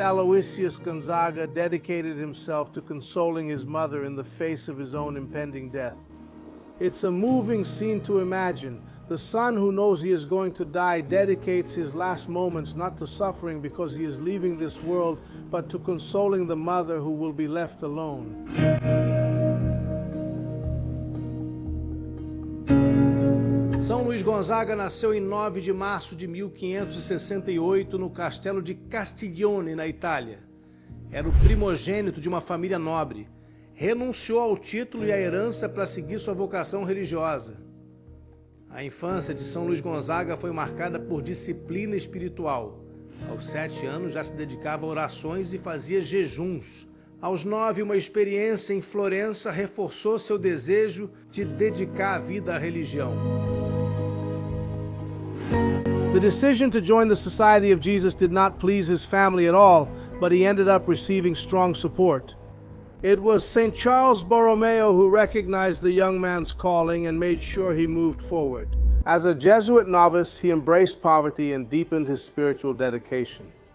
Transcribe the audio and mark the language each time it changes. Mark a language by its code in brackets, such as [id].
[en] Aloysius Gonzaga dedicated himself to consoling his mother in the face of his own impending death. It's a moving scene to imagine. The son who knows he is going to die dedicates his last moments not to suffering because he is leaving this world, but to consoling the mother who will be left alone. [pt] São Luís Gonzaga nasceu em 9 de março de 1568 no castelo de Castiglione, na Itália. Era o primogênito de uma família nobre. Renunciou ao título e à herança para seguir sua vocação religiosa. A infância de São Luís Gonzaga foi marcada por disciplina espiritual. Aos 7 anos já se dedicava a orações e fazia jejuns. Aos 9, uma experiência em Florença reforçou seu desejo de dedicar a vida à religião. [en] The decision to join the Society of Jesus did not please his family at all, but he ended up receiving strong support. It was St. Charles Borromeo who recognized the young man's calling and made sure he moved forward. As a Jesuit novice, he embraced poverty and deepened his spiritual dedication.